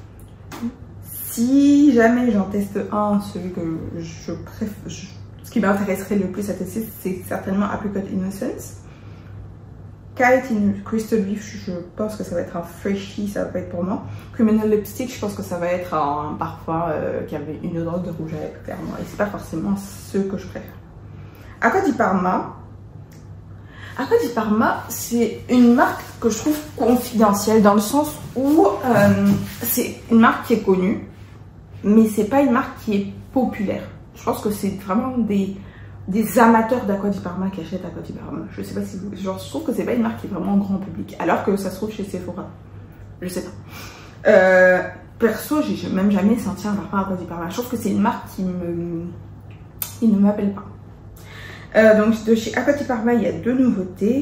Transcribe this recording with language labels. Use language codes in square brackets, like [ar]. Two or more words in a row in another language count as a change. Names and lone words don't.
[fr] Si jamais j'en teste un, celui que je préfère, ce qui m'intéresserait le plus à tester, c'est certainement Apricot Innocence. Kite in Crystal Reef, je pense que ça va être un freshie, ça va pas être pour moi. Criminal Lipstick, je pense que ça va être un parfum qui avait une odeur de rouge à lèvres, clairement. Et c'est pas forcément ce que je préfère. Acqua di Parma. Acqua di Parma, c'est une marque que je trouve confidentielle dans le sens où c'est une marque qui est connue, mais c'est pas une marque qui est populaire. Je pense que c'est vraiment des amateurs d'Acqua di Parma qui achètent Acqua di Parma. Je sais pas si vous... Genre, je trouve que c'est pas une marque qui est vraiment grand public, alors que ça se trouve chez Sephora. Je sais pas. Perso, j'ai même jamais senti un parfum Acqua di Parma. Je trouve que c'est une marque qui ne m'appelle pas. Donc de chez Acqua di Parma, il y a 2 nouveautés.